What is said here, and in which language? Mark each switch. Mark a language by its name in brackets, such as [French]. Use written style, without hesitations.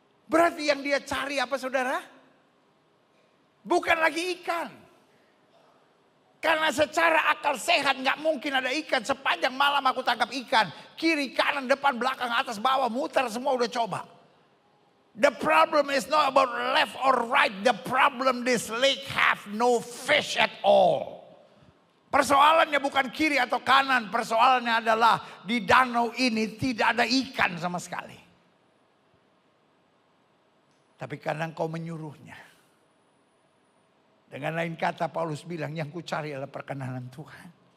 [Indonesian] Berarti yang dia cari apa saudara? Bukan lagi ikan. Karena secara akal sehat gak mungkin ada ikan. Sepanjang malam aku tangkap ikan. Kiri, kanan, depan, belakang, atas, bawah, muter semua udah coba. [English] The problem is not about left or right. The problem this lake have no fish at all. [Indonesian] Persoalannya bukan kiri atau kanan. Persoalannya adalah di danau ini tidak ada ikan sama sekali. Tapi karena engkau menyuruhnya. Dengan lain kata Paulus bilang yang ku cari adalah perkenanan Tuhan.